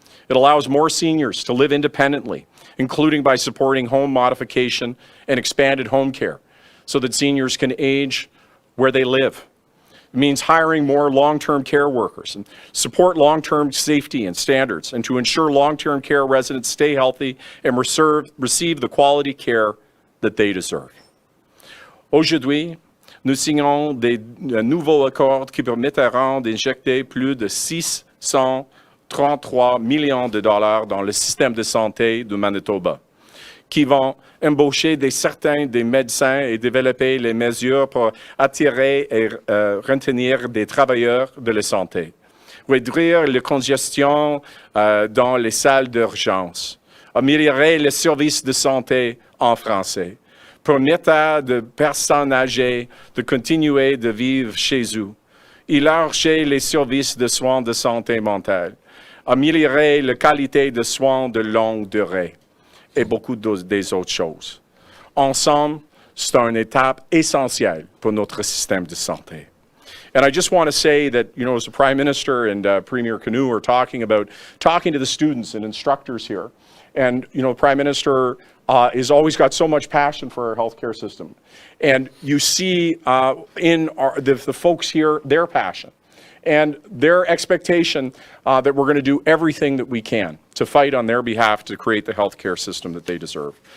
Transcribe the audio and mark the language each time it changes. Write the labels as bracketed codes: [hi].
[en] It allows more seniors to live independently, including by supporting home modification and expanded home care, so that seniors can age where they live. It means hiring more long-term care workers and support long-term safety and standards, and to ensure long-term care residents stay healthy and receive the quality care that they deserve. [fr] Aujourd'hui, nous signons des nouveaux accords qui permettront d'injecter plus de 633 millions de dollars dans le système de santé du Manitoba, qui vont embaucher certains des médecins et développer les mesures pour attirer et retenir des travailleurs de la santé, réduire la congestion dans les salles d'urgence, améliorer les services de santé en français, permettre aux personnes âgées de continuer de vivre chez eux, élargir les services de soins de santé mentale, améliorer la qualité de soins de longue durée, et beaucoup des autres choses. Ensemble, c'est une étape essentielle pour notre système de santé. [en] And I just want to say that, you know, as the Prime Minister and Premier Kinew are talking to the students and instructors here, and, you know, the Prime Minister has always got so much passion for our healthcare system. And you see in the folks here, their passion and their expectation that we're going to do everything that we can to fight on their behalf to create the healthcare system that they deserve.